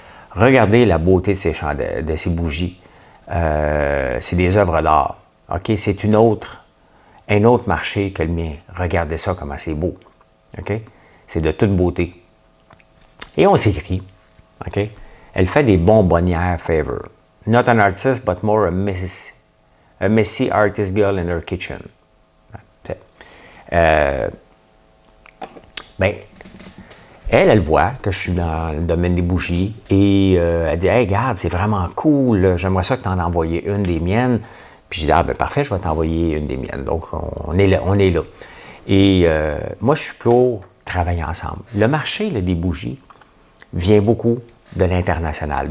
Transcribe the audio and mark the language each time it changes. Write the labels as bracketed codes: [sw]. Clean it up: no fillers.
[fr] Regardez la beauté de ces chandelles, de ces bougies. C'est des œuvres d'art. OK? C'est un autre marché que le mien. Regardez ça, comment c'est beau. OK? C'est de toute beauté. Et on s'écrit. OK? Elle fait des bonbonnières favor. [en] Not an artist, but more a messy artist girl in her kitchen. [fr] Ben, elle voit que je suis dans le domaine des bougies et elle dit « Hey, regarde, c'est vraiment cool, j'aimerais ça que tu en envoies une des miennes. » Puis je dis « Ah, ben parfait, je vais t'envoyer une des miennes. » Donc, on est là. Et moi, je suis pour travailler ensemble. Le marché là, des bougies vient beaucoup de l'international.